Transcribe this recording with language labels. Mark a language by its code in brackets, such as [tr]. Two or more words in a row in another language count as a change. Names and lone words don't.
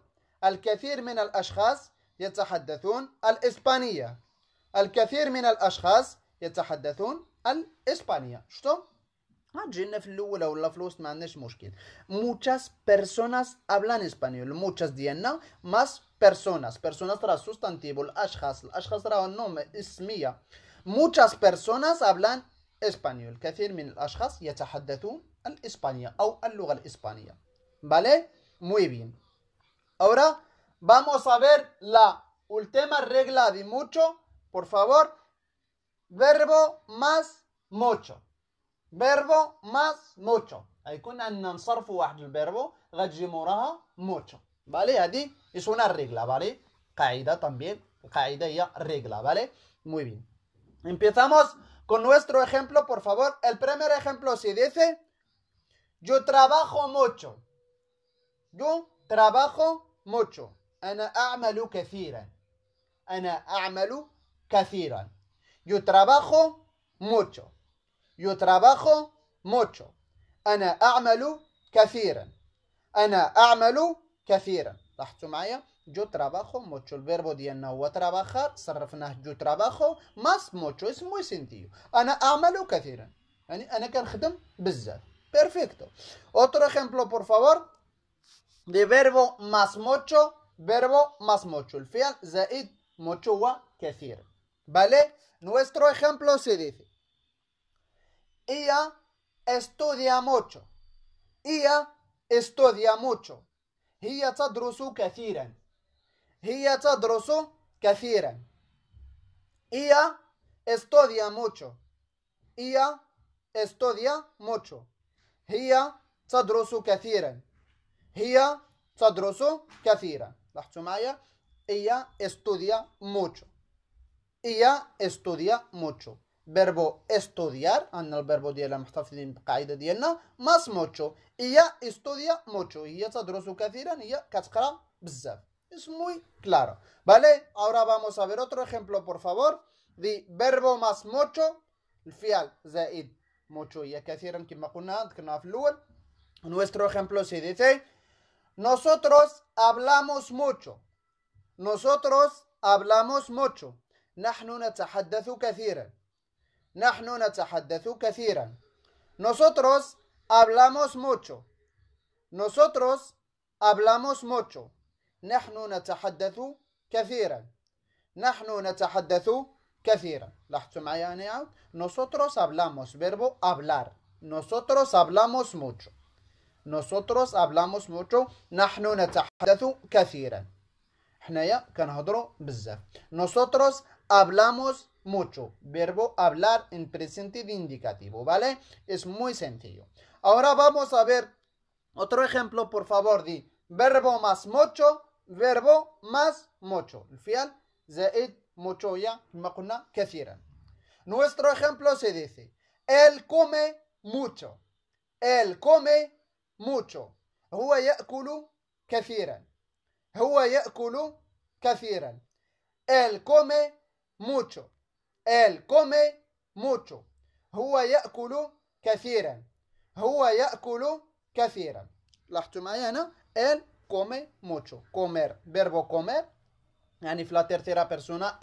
[ar] الكثير من الأشخاص يتحدثون الإسبانية. الكثير من الأشخاص يتحدثون الإسبانية. شفتوا؟ جينا في الأولى ولا في الوسط ما عندناش مشكل. [es] Muchas personas hablan español. Muchas ديالنا más personas. Personas ترى sustantivo. [ar] الأشخاص ترى النوم اسمية. [es] Muchas personas hablan español. [ar] كثير من الأشخاص يتحدثون الإسبانية أو اللغة الإسبانية. [es] ¿Vale? Muy bien. Ahora vamos a ver la última regla de mucho. Por favor. Verbo más mucho. Verbo más mucho. [ar] هيكون عندنا نصرفوا واحد الفيربو غتجي موراها mucho. ¿Vale? [es] هذه es una regla. ¿Vale? قاعدة también. [ar] قاعدة هي [es] regla. ¿Vale? Muy bien. Empezamos con nuestro ejemplo, por favor. El primer ejemplo se dice: yo trabajo mucho. Yo trabajo mucho. [ar] أنا أعمل كثيرا. أنا أعمل كثيرا. [es] Yo trabajo mucho. Yo trabajo mucho. [ar] أنا أعمل كثيرا. أنا أعمل كثيرا. لاحظتوا معايا؟ [es] yo trabajo mucho. [ar] الفيربو ديالنا هو [es] trabajar. صرفناه yo trabajo más mucho. es muy sencillo. [ar] أنا أعمل كثيرا. يعني أنا كنخدم بزاف. [es] Perfecto. Otro ejemplo, por favor. De verbo más mucho. Verbo más mucho. [ar] الفعل زائد mucho وكثير. ¿Vale? [es] Nuestro ejemplo se dice: ella estudia mucho. ella estudia mucho. [ar] هي تدرس كثيرا. هي تدرس كثيرا. [es] ella estudia mucho. ella estudia mucho. [ar] هي تدرس كثيرا. هي تدرس كثيرا. لاحظتوا معايا؟ [es] ella estudia mucho. ella estudia mucho. Verbo estudiar. [ar] عندنا الفيربو ديالنا محتفظين بالقاعدة ديالنا [es] más mucho. ella estudia mucho. [ar] هي تدرس كثيرا. هي كتقرا بزاف. [es] Es muy claro. ¿Vale? Ahora vamos a ver otro ejemplo, por favor. De verbo más mucho. [ar] الفعل زائد mucho هي كثيرا كما قلنا ذكرناها في الأول. [es] Nuestro ejemplo se dice: nosotros hablamos mucho. nosotros hablamos mucho. [ar] نحن نتحدث كثيرا. نحن نتحدث كثيرا. [es] Nosotros hablamos mucho. Nosotros hablamos mucho. [ar] نحن نتحدث كثيرا. نحن نتحدث كثيرا. لاحظتوا معايا أنا عاود. [es] Nosotros hablamos. Verbo hablar. Nosotros hablamos mucho. Nosotros hablamos mucho. [ar] نحن نتحدث كثيرا. حنايا كنهضروا بزاف. [es] Nosotros hablamos mucho. Verbo hablar en presente de indicativo, ¿vale? Es muy sencillo. Ahora vamos a ver otro ejemplo, por favor, de verbo más mucho. Verbo más mucho. [ar] الفعل زائد [es] mucho ya [ar] كما قلنا كثيرا. [es] Nuestro ejemplo se dice: él come mucho. él come mucho. [ar] هو يأكل كثيرا. هو يأكل كثيرا. [es] él come mucho. él come mucho. [ar] هو يأكل كثيرا. هو يأكل كثيرا. لاحظتوا معايا هنا [es] él come mucho. comer. verbo comer [ar] يعني في [es] la tercera persona.